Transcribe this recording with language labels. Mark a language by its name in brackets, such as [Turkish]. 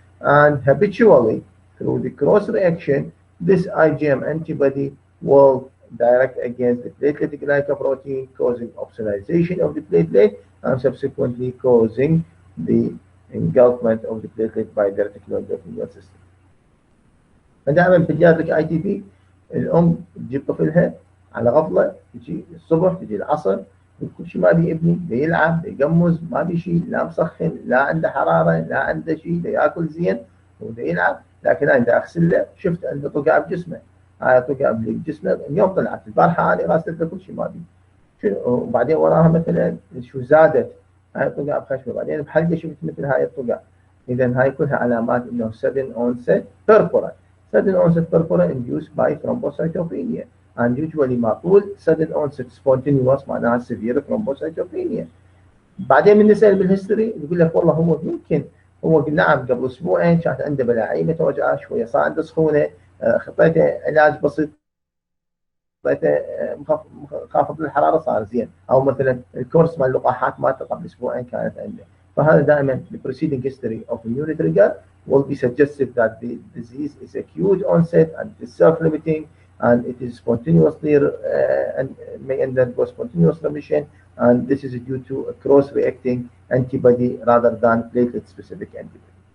[English] And habitually, through the cross-reaction, this IgM antibody will direct against the platelet glycoprotein, causing opsonization of the platelet and subsequently causing the engulfment of the platelet by the reticular endothelial system. [Arabic] فدائما بيدياتريك اي تي بي الام تجيب طفلها على غفله، تجي الصبح تجي العصر كل شيء ما بي ابني يلعب يقمز، ما بي شيء، لا مسخن، لا عنده حراره، لا عنده شيء، ياكل زين ويلعب، لكن انا اغسل له شفت عنده طقع بجسمه، هاي طقع بجسمه اليوم طلعت، البارحه انا غسلت له كل شيء ما بي شنو، وبعدين وراها مثلا شو زادت هاي طقع بخشمه، بعدين بحلقه شفت مثل هاي الطقع. اذا هاي كلها علامات انه [English] sudden onset purpura. Sudden onset purpura induced by thrombocytopenia, and usually [Arabic] معقول [English] sudden onset spontaneous [Arabic] معناها [English] severe thrombocytopenia. [Arabic] بعدين بنسأل بالهيستوري يقول لك والله هو يمكن هو نعم قبل اسبوعين كانت عنده بلاعيمه توجعه شويه، صار عنده سخونه، خطيته علاج بسيط، خطيته خافض الحراره صار زين، او مثلا الكورس مال اللقاحات مالته قبل اسبوعين كانت عنده. فهذا دائما [English] the preceding history of immune trigger will be suggestive that the disease is acute onset and it is self-limiting and it is spontaneously and may undergo spontaneous remission, and this is due to a cross-reacting antibody rather than platelet-specific antibody.